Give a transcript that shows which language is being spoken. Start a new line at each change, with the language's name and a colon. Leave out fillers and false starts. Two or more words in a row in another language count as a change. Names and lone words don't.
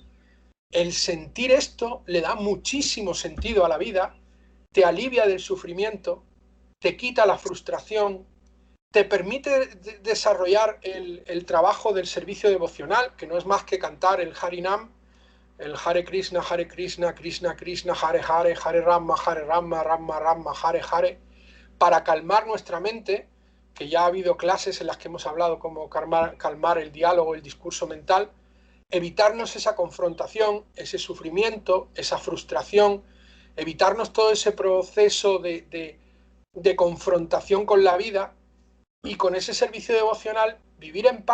Spanish: El sentir esto le da muchísimo sentido a la vida, te alivia del sufrimiento, te quita la frustración, te permite desarrollar el trabajo del servicio devocional, que no es más que cantar el Harinam, el
Sanskrit: हरे कृष्ण कृष्ण कृष्ण हरे हरे हरे राम राम राम हरे हरे,
Spanish: para calmar nuestra mente, que ya ha habido clases en las que hemos hablado cómo calmar el diálogo, el discurso mental, evitarnos esa confrontación, ese sufrimiento, esa frustración, evitarnos todo ese proceso de confrontación con la vida y con ese servicio devocional vivir